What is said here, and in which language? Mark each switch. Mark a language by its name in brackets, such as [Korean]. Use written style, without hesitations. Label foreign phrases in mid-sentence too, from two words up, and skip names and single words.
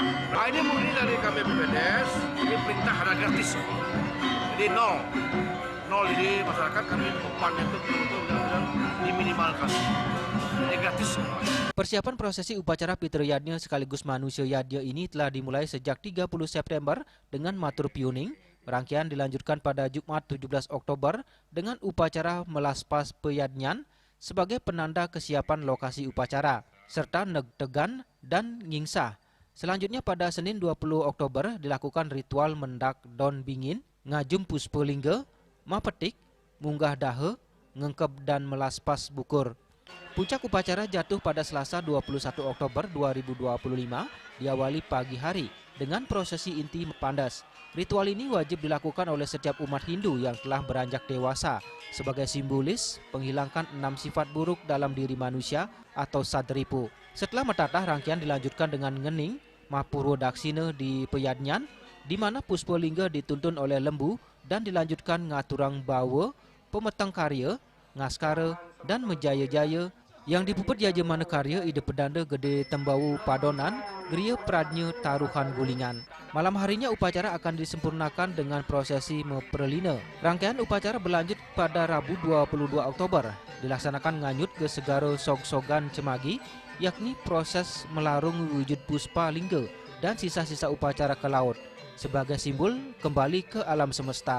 [Indonesian] Nah, ini murni dari kami BPDes, ini perintah harga gratis. Jadi nol, jadi masyarakat kami bebannya itu betul-betul diminimalkan. gratis. Persiapan prosesi upacara Pitra Yadnya sekaligus Manusia Yadnya ini telah dimulai sejak 30 September dengan matur piuning. Rangkaian dilanjutkan pada Jumat 17 Oktober dengan upacara melaspas peyadnyan sebagai penanda kesiapan lokasi upacara, serta negtegan dan ngingsah. Selanjutnya pada Senin 20 Oktober dilakukan ritual mendak don bingin, ngajum puspolingga, mapetik, munggah dahe, ngengkep dan melaspas bukur. Puncak upacara jatuh pada Selasa 21 Oktober 2025 diawali pagi hari dengan prosesi inti pandas. Ritual ini wajib dilakukan oleh setiap umat Hindu yang telah beranjak dewasa sebagai simbolis menghilangkan 6 sifat buruk dalam diri manusia atau sadripu. Setelah metatah, rangkaian dilanjutkan dengan ngening Mapuro Daksina di Peyadnyan, di mana Puspolingga dituntun oleh lembu dan dilanjutkan ngaturang bawa, pemetang karya, ngaskara, dan mejaya-jaya yang dipuput Jaja Manekarya ide pedanda gede Tembawu Padonan, Geria Pradnya Taruhan Gulingan. Malam harinya upacara akan disempurnakan dengan prosesi meperlina. Rangkaian upacara berlanjut pada Rabu 22 Oktober, dilaksanakan nganyut ke Segara Sogsogan Cemagi, yakni proses melarung wujud puspa lingga dan sisa-sisa upacara ke laut sebagai simbol kembali ke alam semesta.